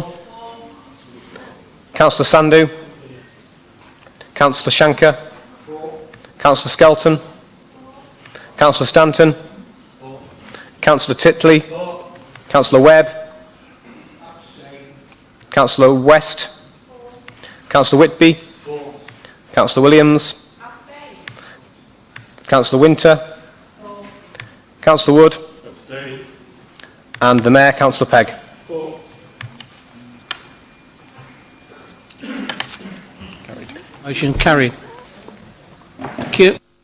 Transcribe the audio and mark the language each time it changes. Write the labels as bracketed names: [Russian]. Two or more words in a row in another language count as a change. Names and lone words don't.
[English] Councillor Sandhu. Councillor Shankar. Councillor Skelton. Councillor Stanton. Councillor Titley. Councillor Webb. Councillor West. Councillor Whitby. Councillor Williams. Councillor Winter. Councillor Wood. And the Mayor, Councillor Pegg. Motion carried. Thank you.